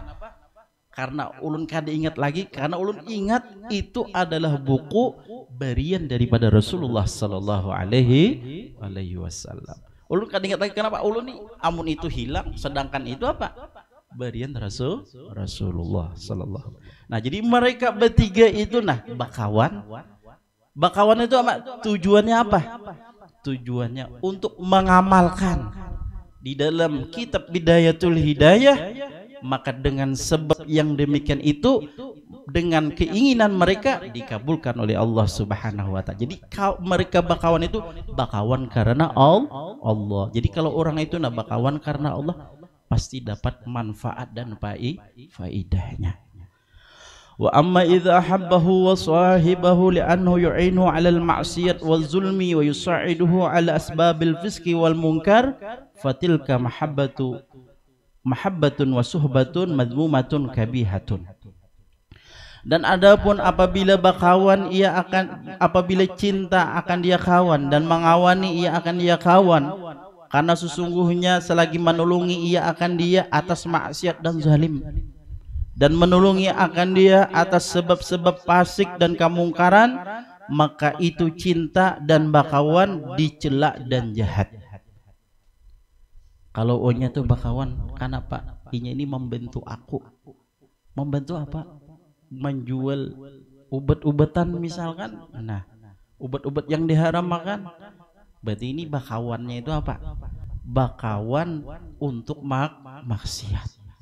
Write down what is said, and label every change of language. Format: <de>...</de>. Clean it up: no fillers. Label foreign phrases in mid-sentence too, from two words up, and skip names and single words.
<bjn>Karena ulun kada ingat lagi, karena ulun ingat itu adalah buku berian daripada Rasulullah</bjn> <ar>صلى الله عليه وسلم.</ar> <bjn>Ulun kada ingat lagi kenapa ulun nih amun itu hilang, sedangkan itu apa? Berian Rasulullah Sallallahu. Nah jadi mereka bertiga itu nah bakawan. Bakawan itu apa? Tujuannya apa? tujuannya untuk mengamalkan di dalam kitab Bidayatul Hidayah, maka dengan sebab yang demikian itu, dengan keinginan mereka dikabulkan oleh Allah</bjn> <ar>سبحانه وتعالى.</ar> <bjn>Jadi mereka bakawan itu bakawan karena Allah. Jadi kalau orang itu nak bakawan karena Allah, pasti dapat manfaat dan faidahnya.</bjn> <ar>وأما إذا أحبه وصاحبه لأنه يعين على المعصية والظلم ويسعده على أسباب الفسق والمنكر، فتلك محبة وصحبة مذمومة قبيحة.</ar> <bjn>Dan adapun apabila bakawan apabila cinta akan dia kawan dan mengawani ia akan dia kawan, karena sesungguhnya selagi menolongi ia akan dia atas maksiat dan zalim, dan menolongi akan dia atas sebab-sebab fasik dan kemungkaran, maka itu cinta dan bakawan dicela dan jahat. Kalau O-nya tuh bakawan, karena Pak, I-nya ini membantu aku. Membantu apa? Menjual ubat-ubatan misalkan. Nah, ubat-ubat yang diharamkan. Berarti ini bakawannya itu apa? Bakawan untuk maksiat.</bjn>